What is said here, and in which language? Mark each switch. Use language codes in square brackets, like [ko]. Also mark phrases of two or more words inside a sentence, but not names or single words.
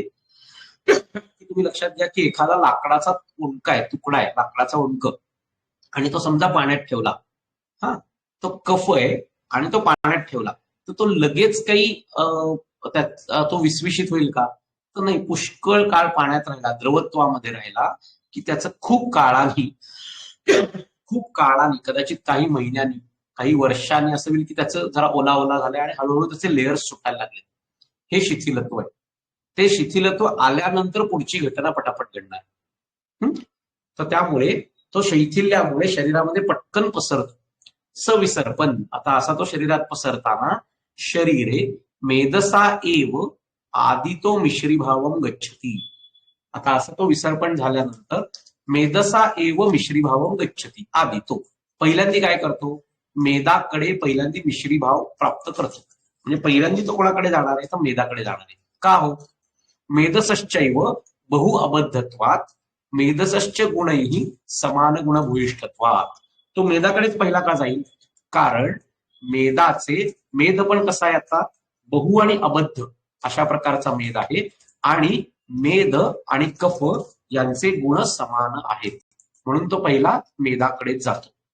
[mr] की तुम्ही लक्षात घ्या की एखादा लाकडाचा उंडका आहे, तुकडा आहे लाकडाचा उंडक, आणि तो समजा पाण्यात ठेवला, हा, तो कफ आहे आणि तो पाण्यात ठेवला, तर तो लगेच काही तो विसविषित होईल का, तर नाही, पुष्कळ काळ पाण्यात राहिला, द्रवत्वामध्ये राहिला की त्याचं खूप काळाने कदाचित काही महिन्यांनी, काही वर्षांनी असं होईल की त्याचं जरा ओला ओला झालंय आणि हळूहळू त्याचे लेयर्स सुटायला लागले. हे शिथिलत्व आहे. ते शिथिलत्व आल्यानंतर पुढची घटना पटापट घडणार. तर त्यामुळे तो शैथिल्यामुळे शरीरामध्ये पटकन पसरतो. सविसर्पण, आता असा तो शरीरात पसरताना [sa] शरीरे मेदसा एव आदितो मिश्रीभावम गच्छती. [mr] आता असं तो विसर्पण झाल्यानंतर [sa] मेदसा एव मिश्रीभावम गच्छती, आदितो [mr] पहिल्यांदा काय करतो, मेदाकडे पहिल्यांदा मिश्रीभाव प्राप्त करतो. म्हणजे पहिल्यांदा तो कोणाकडे जाणार आहे, तर मेदाकडे जाणार आहे. का हो, [sa] मेदसश्चैव बहु अबद्धत्वात मेदसश्च गुणैहि समान गुणभूयिष्ठत्वात. [mr] तो मेदाकडेच पहिला का जाईल, कारण मेद पण कसा आहे आता, बहु आणि अबद्ध अशा प्रकारचा मेद आहे, आणि मेद आणि कफ यांचे गुण समान आहेत, म्हणून तो पहिला मेदाकडेच जातो.